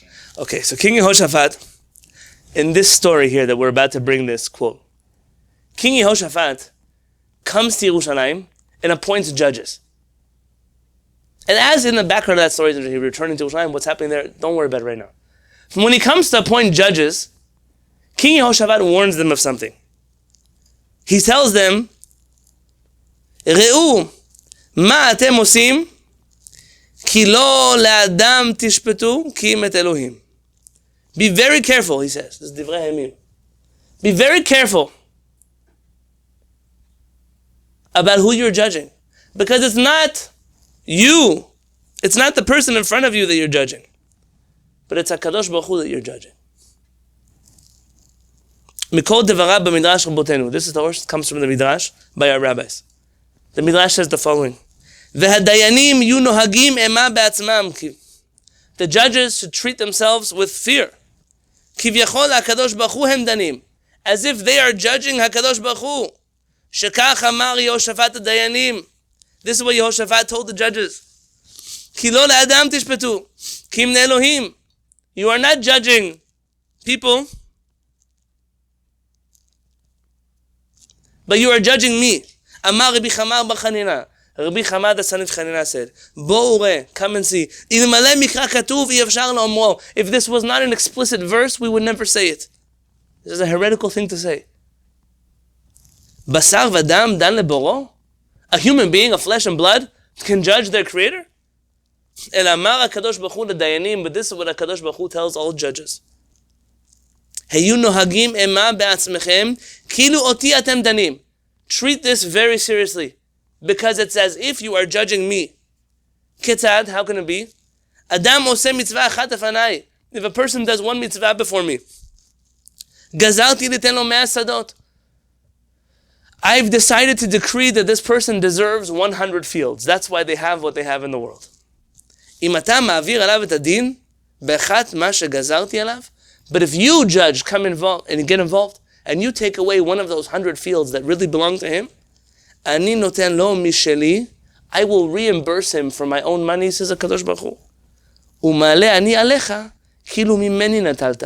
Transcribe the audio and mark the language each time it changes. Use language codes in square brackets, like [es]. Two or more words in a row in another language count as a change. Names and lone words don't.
[en] Okay, so King Yehoshaphat, in this story here that we're about to bring this quote, King Yehoshaphat comes to Yerushalayim and appoints judges. And as in the background of that story, he's returning to Yerushalayim, what's happening there, don't worry about it right now. When he comes to appoint judges, King Yehoshaphat warns them of something. He tells them, [he] ראו, מה אתם עושים, כי לא לאדם תשפטו, כי אם את אלוהים. [en] Be very careful, he says. This is [he] דבר המשפט. [en] Be very careful about who you're judging. Because it's not you. It's not the person in front of you that you're judging. But it's [he] הקדוש ברוך הוא [en] that you're judging. [he] מכל דבריו במדרש רבותינו. [en] This is the verse that comes from the Midrash by our rabbis. The Midrash says the following. [he] והדיינים יהו נוהגים אימה בעצמם. [en] The judges should treat themselves with fear. [he] כביכול הקדוש ברוך הוא הם דנים. [en] As if they are judging [he] הקדוש ברוך הוא. שכך אמר יהושפט הדיינים. [en] This is what Yehoshaphat told the judges. [he] כי לא לאדם תשפטו, כי אם אלוהים. [en] You are not judging people, but you are judging me. [he] אמר רבי חמר בר חנינא. [en] Rabbi Chamar the son of Chanina said, [he] בואו ראה, [en] come and see. If this was not an explicit verse, we would never say it. This is a heretical thing to say. [he] בשר ודם דן לבוראו? [en] A human being of flesh and blood can judge their creator? [he] אל אמר הקדוש ברוך הוא לדיינים, [en] but this is what [he] הקדוש ברוך הוא [en] tells all judges. [he] היו נוהגים אימה בעצמכם, כילו אותי אתם דנים. [en] Treat this very seriously, because it's as if you are judging me. Ketzad, how can it be? [he] אדם עושה מצוה אחת לפני. [en] If a person does one mitzvah before me, [he] גזלתי ליתן לו מאה שדות. [en] I've decided to decree that this person deserves 100 fields. That's why they have what they have in the world. But if you, judge, come involved and get involved, and you take away one of those 100 fields that really belong to him, I will reimburse him for my own money, says [he] הקדוש ברוך הוא.